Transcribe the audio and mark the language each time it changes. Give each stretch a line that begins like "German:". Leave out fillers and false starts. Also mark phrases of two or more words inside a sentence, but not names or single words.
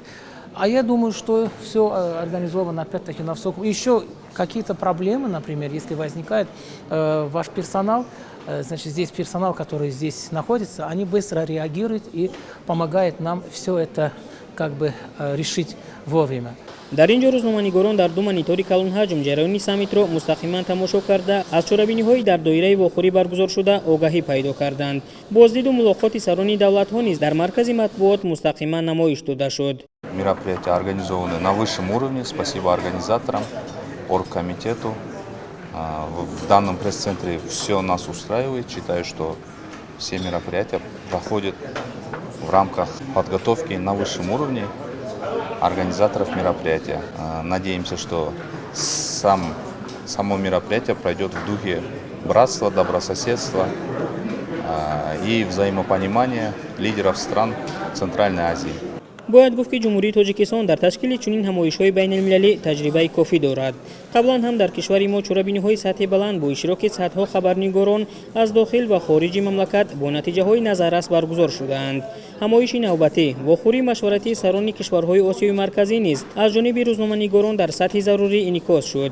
Russian: А я думаю, что все организовано опять-таки на высоком. Еще какие-то проблемы, например, если возникает ваш персонал, значит, здесь персонал, который здесь находится, они быстро реагируют и помогают нам все это как бы решить вовремя.
Tajik: در اینجا روزنامه‌نگاران در دو مانیتور کلان حجم جریان سامیت را مستقیما تماشا کرده از چورابینی‌های در دایره واخوری برگزار شده آگاهی پیدا کردند. بازدید و ملاقات سران دولت‌ها نیز در مرکز مطبوعات مستقیما نمایش داده شد.
Russian: Мероприятия организованы на высшем уровне. Спасибо организаторам, оргкомитету. В данном пресс-центре все нас устраивает. Считаю, что все мероприятия проходят в рамках подготовки на высшем уровне организаторов мероприятия. Надеемся, что само мероприятие пройдет в духе братства, добрососедства и взаимопонимания лидеров стран Центральной Азии.
Tajik: باید گفت که جمهوری تاجیکستان در تشکیل چنین همایش‌های بین‌المللی تجربه کافی دارد. قبلا هم در کشور ما چورابینی‌های سطح بلند با اشتراک صدها خبرنگاران از داخل و خارج مملکت با نتیجه‌های نظررس برگزار شدند. همایش نوبتی واخوری مشورتی سران کشورهای آسیای مرکزی نیز از جانب روزنامه‌نگاران در سطح ضروری انعکاس شد.